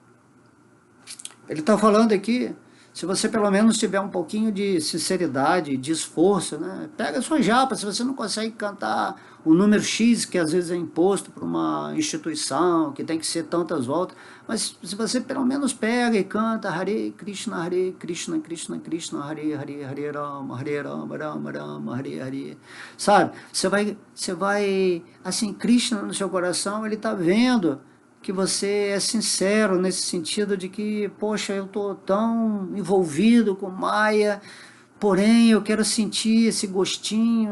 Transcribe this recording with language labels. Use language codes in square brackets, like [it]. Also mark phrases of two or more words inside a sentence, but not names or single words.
[pt] Ele está falando aqui, se você pelo menos tiver um pouquinho de sinceridade, de esforço, né? Pega a sua japa, se você não consegue cantar o número X, que às vezes é imposto por uma instituição, que tem que ser tantas voltas, mas se você pelo menos pega e canta [sa] हरे कृष्ण कृष्ण कृष्ण हरे हरे हरे राम राम राम हरे हरे, [pt] sabe? Você vai, assim, Krishna no seu coração, ele está vendo que você é sincero nesse sentido de que, poxa, eu estou tão envolvido com Maya, porém eu quero sentir esse gostinho.